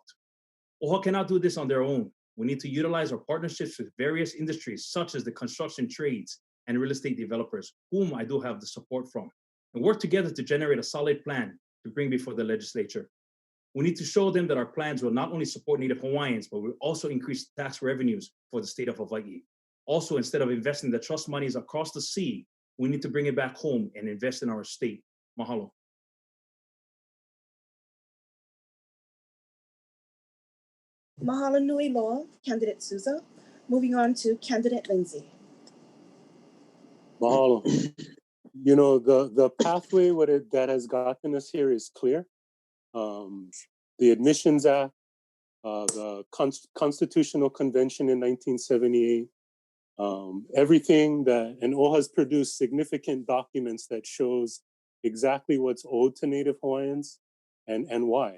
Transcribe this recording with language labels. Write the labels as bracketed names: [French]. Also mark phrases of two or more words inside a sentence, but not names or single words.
[English] OHA cannot do this on their own. We need to utilize our partnerships with various industries such as the construction trades and real estate developers, whom I do have the support from, and work together to generate a solid plan to bring before the legislature. We need to show them that our plans will not only support Native Hawaiians, but will also increase tax revenues for the state of Hawaii. Also, instead of investing the trust monies across the sea, we need to bring it back home and invest in our state. Mahalo. [Hawaiian] Mahalo nui loa, [English] Candidate Souza. Moving on to Candidate Lindsay. Mahalo. You know, the pathway that has gotten us here is clear. The Admissions Act, the Constitutional Convention in 1978, everything that, and OHA has produced significant documents that shows exactly what's owed to Native Hawaiians and why.